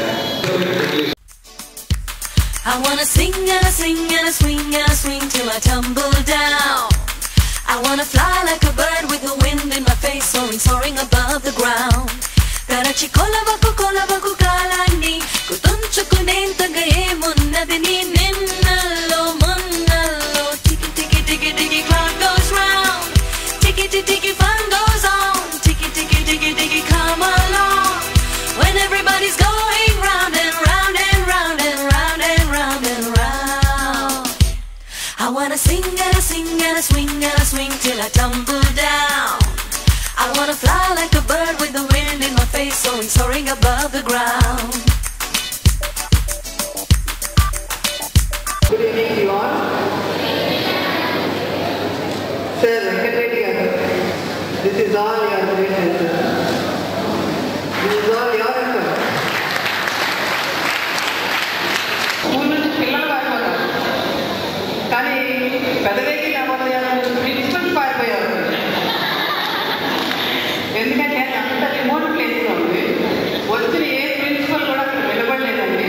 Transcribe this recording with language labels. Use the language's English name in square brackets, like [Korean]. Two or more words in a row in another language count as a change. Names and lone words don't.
[English] I wanna sing and I sing and I swing and I swing till I tumble down. I wanna fly like a bird with the wind in my face, soaring, soaring above the ground. Karachi kolavaku kalani, kutunchukunentaga emunnadi nee ninnallo munnallo. Tiki tiki tiki tiki clock goes round, tiki tiki tiki fun goes on, tiki tiki tiki tiki come along. When everybody's going round and round and round and round and round and round. I wanna sing and I sing and I swing and I swing till I tumble down. I wanna fly like a bird with the wind in my face, soaring, soaring above the ground. Good evening to you all. Sir, this is all your great answer. This is all your answer. [Telugu] స్కూల్ నుంచి పిల్లలు పారిపోతారు, కానీ పెద్దవేకి నవోదయాలు ప్రిన్సిపల్ పారిపోయారు. ఎందుకంటే అంత రిమోట్ ప్లేస్లో ఉంది. వచ్చిన ఏ ప్రిన్సిపల్ కూడా అక్కడ నిలబడలేదండి.